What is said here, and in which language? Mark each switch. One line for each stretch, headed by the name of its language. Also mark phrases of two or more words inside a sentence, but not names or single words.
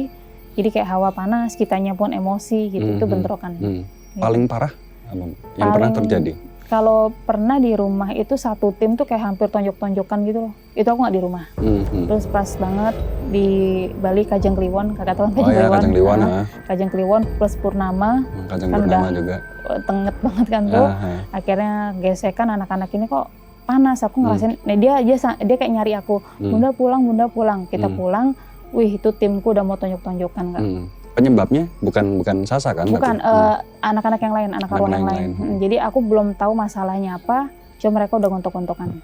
Indonesian: Jadi kayak hawa panas, kitanya pun emosi gitu. Itu bentrokan. Gitu. Paling parah apa Mbak? Yang pernah terjadi? Kalau pernah di rumah itu satu tim tuh kayak hampir tonjok-tonjokan gitu loh. Itu aku nggak di rumah. Terus pas banget di Bali Kajang Kliwon, kakak tahu kan Kajang Kliwon. Kajang Kliwon plus Purnama. Kajang kan Purnama udah juga. Tenget banget kan tuh. Akhirnya gesekan anak-anak ini kok panas. Aku ngerasain, dia kayak nyari aku. Bunda pulang. Kita pulang. Wih itu timku udah mau tonjok-tonjokan Kak. Penyebabnya bukan Sasa kan? Bukan, anak-anak yang lain, anak arwah yang lain. Jadi aku belum tahu masalahnya apa, cuma mereka udah gontok-gontokan.